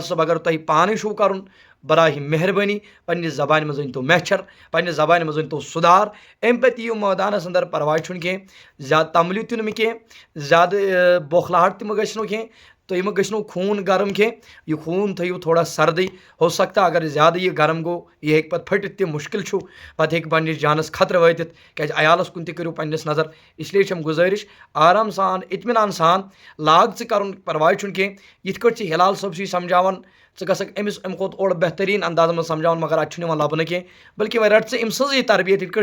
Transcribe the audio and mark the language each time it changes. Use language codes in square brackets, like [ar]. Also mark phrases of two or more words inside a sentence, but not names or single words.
[ks] صٲب اگر تۄہہِ پانے چھُو کرُن براہ مہربٲنی پنٛنہِ زبانہِ منٛز أنۍ تو میچھر پنٛنہِ زبانہِ منٛز أنۍ تو سُدھار امہِ پتہٕ یِیِو مٲدانس انٛدر پرواے چھُنہٕ کینٛہہ زیادٕ تمبلِو تہِ نہٕ مےٚ کینٛہہ زیادٕ بوکھلاہٹ تہِ مہ گژھِ نو کینٛہہ تُہۍ مہ گٔژھنو خوٗن گرم کینٛہہ یہِ خوٗن تھٲیِو تھوڑا سردٕے ہو سکتا اگر زیادٕ یہِ گرم گوٚو یہِ ہیٚکہِ پتہٕ پھٔٹِتھ تہِ مُشکل چھُ پتہٕ ہیٚکہِ پنٛنِس جانس خطرٕ وٲتِتھ کیٛازِ عیالس کُن تہِ کٔرِو پنٛنِس نظر اسلیے چھم گُزٲرِش آرام سان اطمینان سان لاگ ژٕ کرُن پرواے چھُنہٕ کینٛہہ یِتھ کٲٹھۍ ژٕ ہلال صٲب چھُے سمجھاوان ژٕ گژھکھ أمِس امہِ کھۄتہٕ اورٕ بہتریٖن اندازس منٛز سمجھاوُن مگر اتہِ چھُنہٕ یِوان لبنہٕ کینٛہہ بلکہِ وۄنۍ رٹ ژٕ أمۍ سٕنٛزٕے تربیت یِتھ